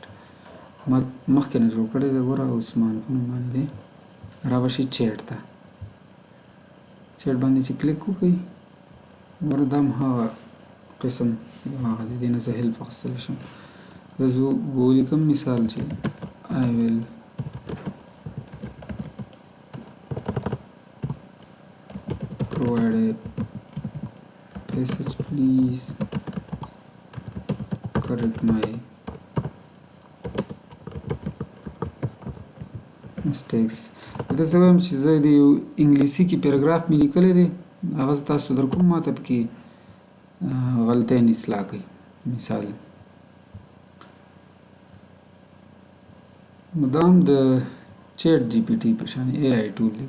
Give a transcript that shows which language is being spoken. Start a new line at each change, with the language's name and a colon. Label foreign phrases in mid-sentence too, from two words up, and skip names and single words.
Pashto: ما مخکې نه جوړ کړی دی، ګوره عثمان په نوم باندې دی. را به شئ چیټ ته، چیټ باندې چې کلیک وکړئ، ګوره دا هم هغه قسم هغه دی، دې نه زه هیلپ اخیستلی شم. زه ولیکم مثال چې
English: I will provide a passage, please correct my mistakes.
Pashto: دا زه وایم چې زه د یو انګلیسي کې پیراګراف مې لیکلی دی، هغه زه تاسو در کوم، ما ته پکې غلطۍ اصلاح کړئ. مثال نو دا هم د چیټ جی پی ټي په شان
English: AI tool
Pashto: دی.